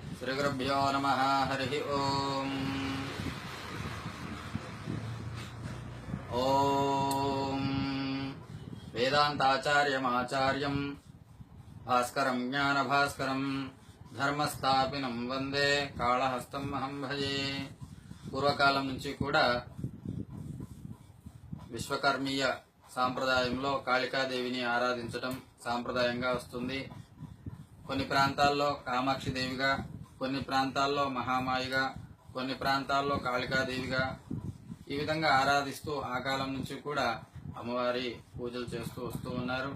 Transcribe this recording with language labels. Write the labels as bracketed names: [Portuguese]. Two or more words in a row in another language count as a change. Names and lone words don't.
[Sanskrit] श्रीगुरुभ्यो नमः। हरि ओम्। ओम् वेदान्ताचार्यमाचार्यं भास्करं ज्ञानभास्करं धर्मस्थापिनं వందే కాళహస్తం అహం భజే. [Telugu] పూర్వకాలం నుంచి కూడా విశ్వకర్మీయ సాంప్రదాయంలో కాళికాదేవిని ఆరాధించటం సాంప్రదాయంగా వస్తుంది. కొన్ని ప్రాంతాల్లో కామాక్షి దేవిగా, కొన్ని ప్రాంతాల్లో మహామాయిగా, కొన్ని ప్రాంతాల్లో కాళికాదేవిగా ఈ విధంగా ఆరాధిస్తూ ఆ కాలం నుంచి కూడా అమ్మవారి పూజలు చేస్తూ వస్తూ ఉన్నారు.